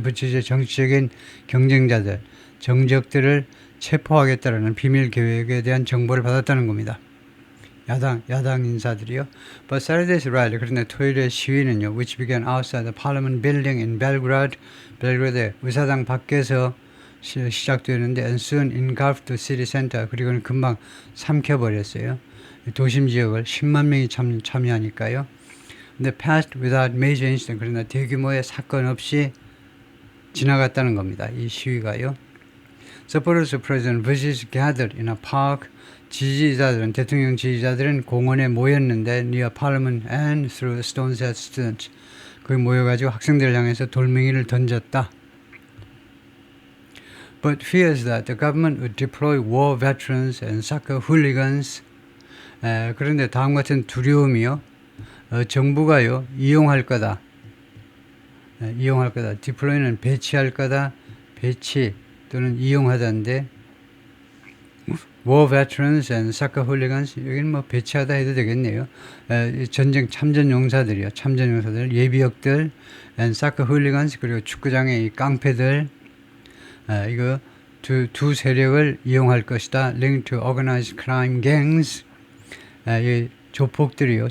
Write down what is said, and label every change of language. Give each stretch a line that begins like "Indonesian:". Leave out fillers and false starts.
Korean: Vučić의 정치적인 경쟁자들, 정적들을 체포하겠다라는 비밀 계획에 대한 정보를 받았다는 겁니다. 야당 인사들이요.
English: But Saturday's rally,
Korean: 그런데 토요일의 시위는요,
English: which began outside the Parliament building in Belgrade,
Korean: 벨그라드 의사당 밖에서 시작되는데
English: and soon engulfed the city center.
Korean: 그리고는 금방 삼켜버렸어요. 도심 지역을 10만 명이 참여하니까요. 근데
English: passed without major incident.
Korean: 그러나 대규모의 사건 없이 지나갔다는 겁니다. 이 시위가요.
English: Supporters of President Vučić gathered in a park.
Korean: 대통령 지지자들은 공원에 모였는데
English: near Parliament and threw stones at students.
Korean: 거기 모여가지고 학생들을 향해서 돌멩이를 던졌다.
English: But fears that the government would deploy war veterans and soccer hooligans.
Korean: 그런데 다음 같은 두려움이요. 정부가요 이용할 거다. deploy는 배치할 거다. 배치 또는 이용하다인데
English: war veterans and soccer hooligans,
Korean: 여기는 뭐 배치하다 해도 되겠네요. 전쟁 참전 용사들, 예비역들,
English: and soccer hooligans,
Korean: 그리고 축구장의 이 깡패들, 이거 두 세력을 이용할 것이다.
English: linked to organized crime gangs,
Korean: 이 조폭들이요.